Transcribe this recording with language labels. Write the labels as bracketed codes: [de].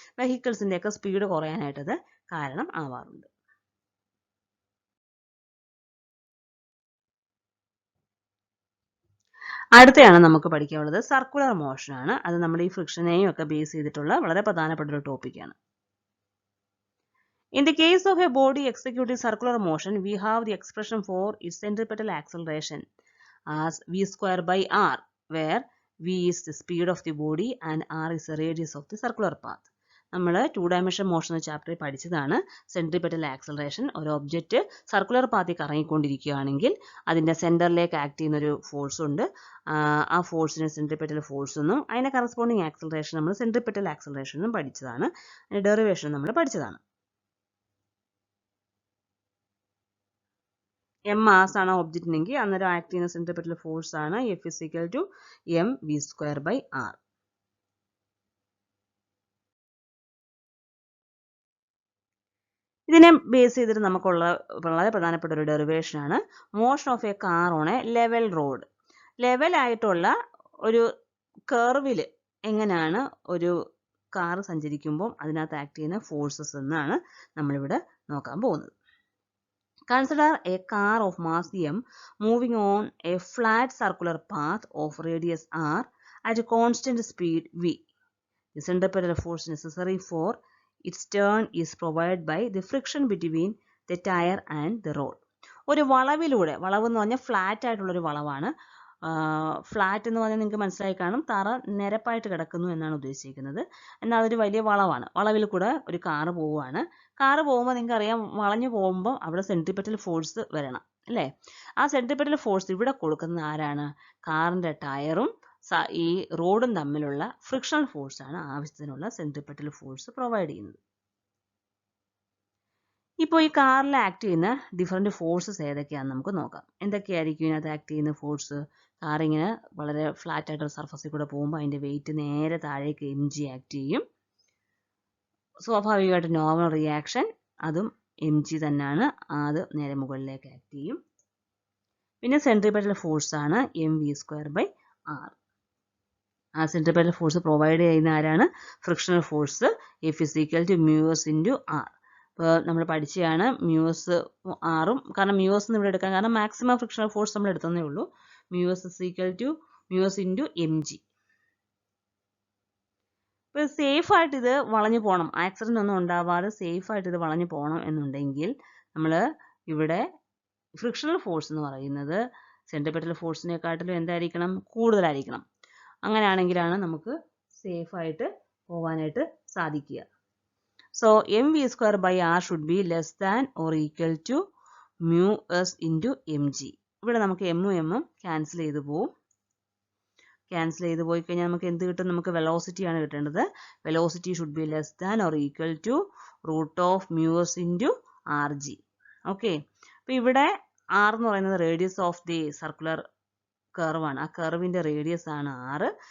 [ml] വെഹിക്കിൾസിൻ്റെയൊക്കെ speed കുറയാനായിട്ടത് കാരണം ആവാറുണ്ട്. അടുത്തയാണ് നമുക്ക് പഠിക്കാനുള്ളത് സർക്കുലർ മോഷൻ ആണ്. അത് നമ്മുടെ ഈ ഫ്രിക്ഷനെയും ഒക്കെ ബേസ് ചെയ്തിട്ടുള്ള വളരെ പ്രധാനപ്പെട്ട ഒരു ടോപ്പിക്കാണ്. [en] In the case of a body executing circular motion, we have the expression for its centripetal acceleration as v square by r, where v is the speed of the body and r is the radius of the circular path. [ml] നമ്മൾ 2-dimension motion എന്ന ചാപ്റ്ററിൽ പഠിച്ചതാണ് centripetal acceleration. ഒരു object circular പാത്തിൽ കറങ്ങിക്കൊണ്ടിരിക്കുകയാണെങ്കിൽ അതിൻ്റെ സെൻറ്ററിലേക്ക് act ചെയ്യുന്നൊരു force ഉണ്ട്. ആ ഫോഴ്സിന് centripetal force എന്നും അതിൻ്റെ കറസ്പോണ്ടിങ് ആക്സലറേഷൻ നമ്മൾ സെൻട്രിപെറ്റൽ ആക്സലറേഷൻ എന്നും പഠിച്ചതാണ്. അതിൻ്റെ ഡെറിവേഷൻ നമ്മൾ പഠിച്ചതാണ്. എം മാസ് ആണ് ഒബ്ജക്റ്റിനെങ്കിൽ അന്നേരം ആക്ട് ചെയ്യുന്ന സെൻട്രിപെറ്റൽ ഫോഴ്സ് ആണ് [en] F is equal to mv²/r. [ml] ഇതിനെ ബേസ് ചെയ്തിട്ട് നമുക്കുള്ള വളരെ പ്രധാനപ്പെട്ട ഒരു ഡെറിവേഷൻ ആണ് [en] Motion of a car on a level road. [ml] ലെവലായിട്ടുള്ള ഒരു കർവിൽ എങ്ങനെയാണ് ഒരു കാർ സഞ്ചരിക്കുമ്പോൾ അതിനകത്ത് ആക്ട് ചെയ്യുന്ന ഫോഴ്സസ് എന്നാണ് നമ്മളിവിടെ നോക്കാൻ പോകുന്നത്. [en] Consider a car of mass m moving on a flat circular path of radius r at a constant speed v. The centripetal force necessary for its turn is provided by the friction between the tire and the road. [ml] ഒരു വളവിലൂടെ, വളവ് എന്ന് പറഞ്ഞാൽ flat ആയിട്ടുള്ളൊരു വളവാണ്. Flat എന്ന് പറഞ്ഞാൽ നിങ്ങൾക്ക് മനസ്സിലായി കാണും, തറ നിരപ്പായിട്ട് കിടക്കുന്നു എന്നാണ് ഉദ്ദേശിക്കുന്നത്. എന്നാൽ അതൊരു വലിയ വളവാണ്. വളവിൽ കൂടെ ഒരു കാറ് പോവുകയാണ്. കാറ് പോകുമ്പോൾ നിങ്ങൾക്ക് അറിയാം, വളഞ്ഞു പോകുമ്പോൾ അവിടെ സെൻട്രിപെറ്റൽ ഫോഴ്സ് വരണം അല്ലേ? ആ സെൻട്രിപെറ്റൽ ഫോഴ്സ് ഇവിടെ കൊടുക്കുന്നത് ആരാണ്? കാറിൻ്റെ ടയറും ഈ റോഡും തമ്മിലുള്ള ഫ്രിക്ഷണൽ ഫോഴ്സാണ് ആവശ്യത്തിനുള്ള സെൻട്രിപെറ്റൽ ഫോഴ്സ് പ്രൊവൈഡ് ചെയ്യുന്നത്. ഇപ്പോൾ ഈ കാറിൽ ആക്ട് ചെയ്യുന്ന ഡിഫറെൻറ്റ് ഫോഴ്സസ് ഏതൊക്കെയാണെന്ന് നമുക്ക് നോക്കാം. എന്തൊക്കെയായിരിക്കും ഇതിനകത്ത് ആക്ട് ചെയ്യുന്ന ഫോഴ്സ്? കാറിങ്ങനെ വളരെ ഫ്ലാറ്റ് ആയിട്ടുള്ള സർഫസിൽ കൂടെ പോകുമ്പോൾ അതിൻ്റെ വെയിറ്റ് നേരെ താഴേക്ക് mg ആക്ട് ചെയ്യും. സ്വാഭാവികമായിട്ട് നോർമൽ റിയാക്ഷൻ അതും mg തന്നെയാണ്, അത് നേരെ മുകളിലേക്ക് ആക്ട് ചെയ്യും. പിന്നെ സെൻട്രിപെറ്റൽ ഫോഴ്സ് ആണ് mv²/r. ആ സെൻട്രിപെറ്റൽ ഫോഴ്സ് പ്രൊവൈഡ് ചെയ്യുന്ന ആരാണ്? Frictional force [en] F is equal to μs into r. [ml] ഇപ്പോൾ നമ്മൾ പഠിച്ചതാണ് മ്യൂസ് ആറും, കാരണം മ്യൂസ് എന്ന് ഇവിടെ എടുക്കാൻ കാരണം മാക്സിമം ഫ്രിക്ഷണൽ ഫോഴ്സ് നമ്മൾ എടുത്തതേ ഉള്ളൂ. Muse [en] is equal to [ml] muse into mg. ഇപ്പോൾ സേഫായിട്ട് ഇത് വളഞ്ഞു പോകണം, ആക്സിഡൻ്റ് ഒന്നും ഉണ്ടാവാതെ സേഫായിട്ട് ഇത് വളഞ്ഞു പോകണം എന്നുണ്ടെങ്കിൽ നമ്മൾ ഇവിടെ ഫ്രിക്ഷണൽ ഫോഴ്സ് എന്ന് പറയുന്നത് സെൻട്രിപെറ്റൽ ഫോഴ്സിനെക്കാട്ടിലും എന്തായിരിക്കണം? കൂടുതലായിരിക്കണം. അങ്ങനെയാണെങ്കിലാണ് നമുക്ക് സേഫായിട്ട് പോകാനായിട്ട് സാധിക്കുക. [en] So mv²/r should be less than or equal to μs into mg. [ml] ഇവിടെ നമുക്ക് m ഉം ക്യാൻസൽ ചെയ്ത് പോവും. ക്യാൻസൽ ചെയ്ത് പോയി കഴിഞ്ഞാൽ നമുക്ക് എന്ത് കിട്ടും? നമുക്ക് വെലോസിറ്റിയാണ് കിട്ടേണ്ടത്. [en] Velocity should be less than or equal to √μs × rg. [ml] Okay, അപ്പോൾ ഇവിടെ r എന്ന് പറയുന്നത് റേഡിയസ് ഓഫ് ദി സർക്കുലർ കർവാണ്. ആ കർവിൻ്റെ റേഡിയസ് ആണ് r.